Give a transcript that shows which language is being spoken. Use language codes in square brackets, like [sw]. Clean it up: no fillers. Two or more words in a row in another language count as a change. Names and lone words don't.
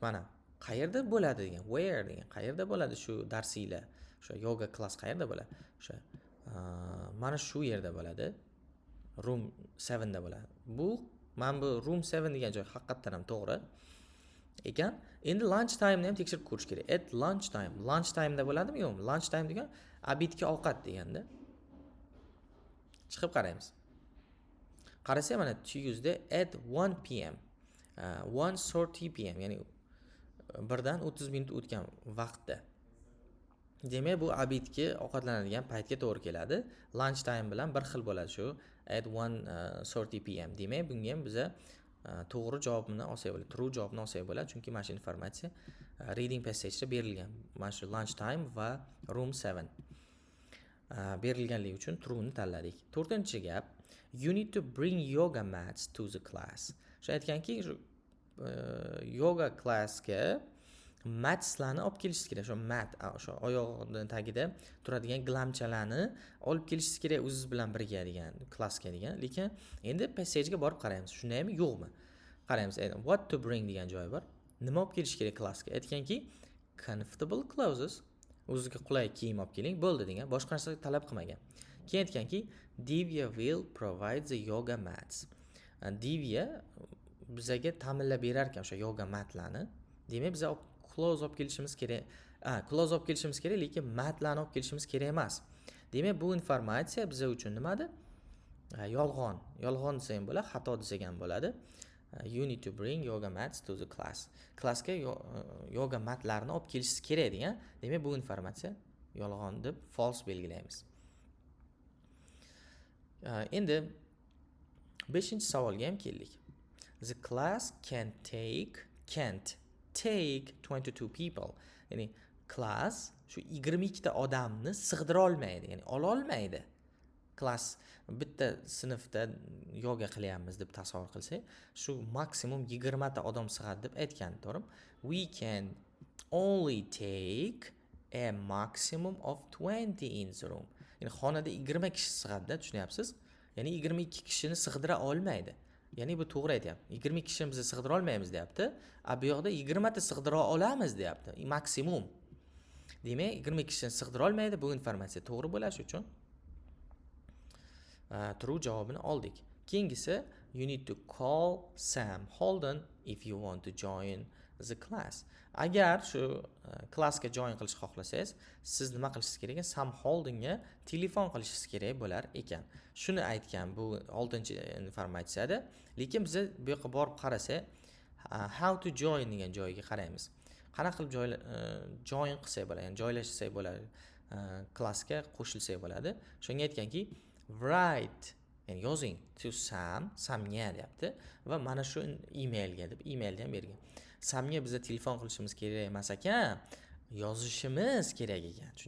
[uz] Mana qayerda bo'ladi degan, where degan, qayerda bo'ladi shu darsinglar, o'sha yoga class qayerda bo'ladi? O'sha mana shu yerda bo'ladi. Room 7 da bo'ladi. Mana bu room 7 degan joy haqiqatan ham to'g'ri ekan. Endi [en] lunch time [uz] ni ham tekshirib ko'rish kerak. [en] At lunch time. Lunch time da bo'ladimi, yo'qmi? Lunch time [uz] degan abidga ovqat deganda. Chiqib qaraymiz. Qarasa mana [en] Tuesday at 1 pm. [uz] 1:30 pm, ya'ni 1dan 30 minut o'tgan vaqtda. Demak, bu abidga ovqatlanadigan paytga to'g'ri keladi. [en] Lunch time [uz] bilan bir xil bo'ladi shu at 1:30 pm. Demak, bunga ham biza to'g'ri javobni olsak bo'ladi, true javobni olsak bo'ladi, chunki mana shu informatsiya [en] reading passage [uz] da berilgan. Mana shu [en] lunch time [uz] va room 7 berilganligi uchun true ni tanladik. 4-gap, [en] you need to bring yoga mats to the class. [uz] Shu aytganki, shu yoga klassga matslarni olib kelishingiz kerak. Shu mat, o'sha oyoqning tagida turadigan glamchalarni olib kelishingiz kerak o'zingiz bilan birga degan, klassga degan. Lekin endi passagega borib qaraymiz. Shundaymi, yo'qmi? Qaraymiz. [en] What to bring [uz] degan joy bor. Nima olib kelish kerak klassga? Aytganki, [en] comfortable clothes, [uz] o'zingizga qulay kiyim olib keling, bo'ldi degan. Boshqa narsa talab qilmagan. Keyin aytganki, [en] Divya will provide the yoga mats. [uz] Divya bizga ta'minlab berar ekan o'sha yoga matlarni. Demak, biz clothes olib kelishimiz kerak. Clothes olib kelishimiz kerak, lekin matlarni olib kelishimiz kerak emas. Demak, bu informatsiya biz uchun nimadi? Yolg'on. Yolg'on desa ham bo'ladi, xato desa ham bo'ladi. [en] You need to bring yoga mats to the class. [uz] Klassga yoga matlarini olib kelishingiz kerak degan. Demak, bu informatsiya yolg'on deb false belgilaymiz. Endi 5-savolga ham keldik. [en] The class can't take 22 people. [uz] Ya'ni class shu 22 ta odamni sig'dira olmaydi, ya'ni ola olmaydi. Class bitta sinfda yoga qilyapmiz deb tasavvur qilsak, shu maksimum 20 ta odam sig'adi deb aytgan, to'g'rimi? [en] We can only take a maximum of 20 in the room. [uz] Ya'ni xonada 20 kishi sig'adi, tushunyapsiz? Ya'ni 22 kishini sig'dira olmaydi. Ya'ni bu to'g'ri aytyapti. 20 kishini biz sig'dira olmaymiz, deyapti. Bu yoqda 20 ta sig'dira olamiz, deyapti. Maksimum. Demak, 20 kishini sig'dira olmaydi. Bu informatsiya to'g'ri bo'lishi uchun true javobini oldik. Keyingisi, [en] you need to call Sam Holden if you want to join the class. [uz] Agar shu klassga join qilish xohlasangiz, siz nima qilishingiz kerak? Sam Holdenga telefon qilishingiz kerak bo'lar ekan. Shuni aytgan bu 6-informatsiyada. Lekin biz bu yoqqa borib qarasak, [en] how to join [uz] degan joyiga qaraymiz. Qanaqa qilib join qilsak bo'ladi, ya'ni joylashsak bo'ladi, klassga qo'shilsak bo'ladi. Shunga aytganki, write, ya'ni yozing to Samga deyapti va mana shu emailga deb emailni ham bergan. Samga biza telefon qilishimiz kerak emas ekan, yozishimiz kerak ekan.